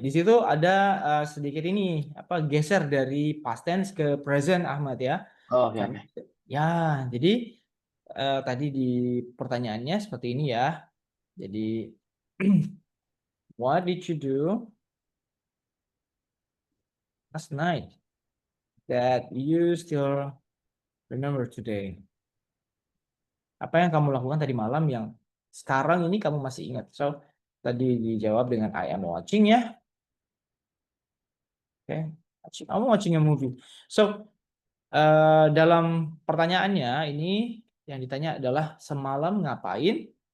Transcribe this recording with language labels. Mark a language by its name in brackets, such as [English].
[Indonesian] Di situ ada sedikit ini geser dari past tense ke present Ahmad ya. Oh, oke. Karena- Ya, jadi tadi di pertanyaannya seperti ini ya. Jadi [English] what did you do last night that you still remember today? [Indonesian] Apa yang kamu lakukan tadi malam yang sekarang ini kamu masih ingat? So, tadi dijawab dengan [English] I am watching [Indonesian] ya. Oke, [English] I'm watching a movie. So, [Indonesian] dalam pertanyaannya ini yang ditanya adalah semalam ngapain?